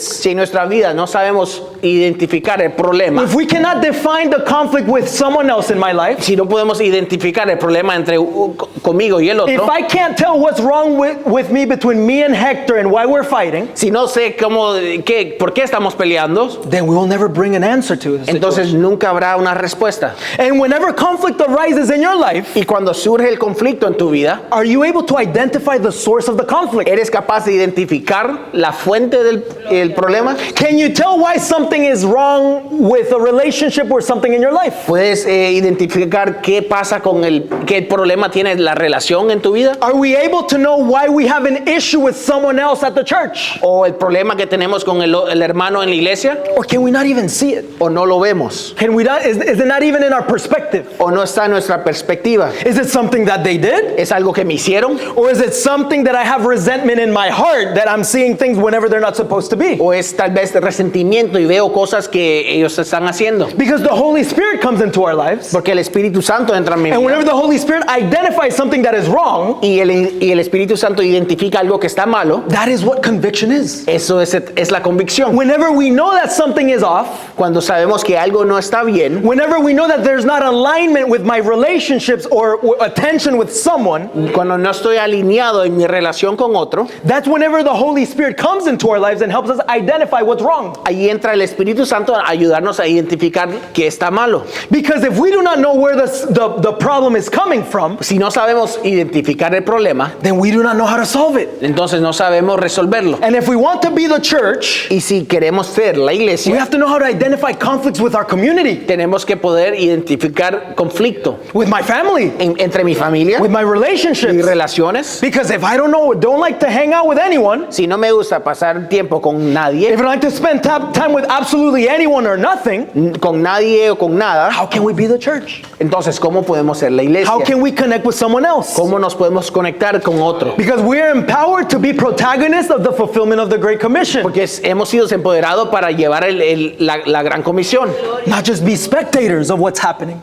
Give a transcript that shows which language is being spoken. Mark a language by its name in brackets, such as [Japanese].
[Spanish] Si en nuestra vida no sabemos identificar el problema, [English] if we cannot define the conflict with someone else in my life, [Spanish] si no podemos identificar el problema entre conmigo y el [English] if [Spanish] otro, [English] I can't tell what's wrong with me between me and Hector and why we're fighting, [Spanish] si no sé por qué estamos peleando, [English] then we will never bring an answer to it. [Spanish] entonces nunca habrá una respuesta. [English] And whenever conflict arises in your life, [Spanish] Y cuando surge el conflicto en tu vida, [English] are you able to identify the source of the conflict? [Spanish] ¿eres capaz de identificar la fuente del problema? [English] Can you you tell why something is wrong with a relationship or something in your life? [Spanish] ¿Puedes identificar qué pasa qué problema tiene la relación en tu vida? [English] Are we able to know why we have an issue with someone else at the church? [Spanish] ¿O el problema que tenemos con el hermano en la iglesia? [English] Or can we not even see it? [Spanish] ¿O no lo vemos? [English] Can we not, is it not even in our perspective? [Spanish] ¿O no está en nuestra perspectiva? [English] Is it something that they did? [Spanish] ¿Es algo que me hicieron? [English] Or is it something that I have resentment in my heart that I'm seeing things whenever they're not supposed to be? [Spanish] ¿O es tal vez resentimiento y veo cosas que ellos están haciendo? [English] Because the Holy Spirit comes into our lives. [Spanish] Porque el Espíritu Santo entra en mi [English] And [Spanish] vida. [English] whenever the Holy Spirit identifies something that is wrong, [Spanish] Y el Espíritu Santo identifica algo que está malo. [English] that is what conviction is. [Spanish] Eso es la convicción. [English] Whenever we know that something is off, [Spanish] Cuando sabemos que algo no está bien, [English] whenever we know that there's not alignment with my relationships or attention with someone, [Spanish] cuando no estoy alineado en mi relación con otro, [English] that's whenever the Holy Spirit comes into our lives and helps us identify what's wrong. [Spanish] ahí entra el Espíritu Santo a ayudarnos a identificar qué está malo. [English] Because if we do not know where the problem is coming from, [Spanish] Si no sabemos identificar el problema, [English] then we do not know how to solve it. [Spanish] entonces no sabemos resolverlo. [English] And if we want to be the church, [Spanish] Y si queremos ser la [English] we [Spanish] iglesia, [English] have to know how to identify conflicts with our community, [Spanish] tenemos que poder identificar conflicto [English] with my family, [Spanish] entre mi familia, [English] with my relationships. [Spanish] mis relaciones. [English] Because if I don't like to hang out with anyone, [Spanish] Si no me gusta pasar tiempo con nadie, [English] if I don't like to spend time with absolutely anyone or nothing, [Spanish] con nadie o con nada, [English] how can we be the church? [Spanish] entonces ¿cómo podemos ser la iglesia? [English] How can we connect with someone else? [Spanish] ¿Cómo nos podemos conectar con otro? [English] Because we are empowered to be protagonists of the fulfillment of the Great Commission, [Spanish] Porque hemos sido empoderados para llevar la gran comisión. [English] not just be spectators of what's happening.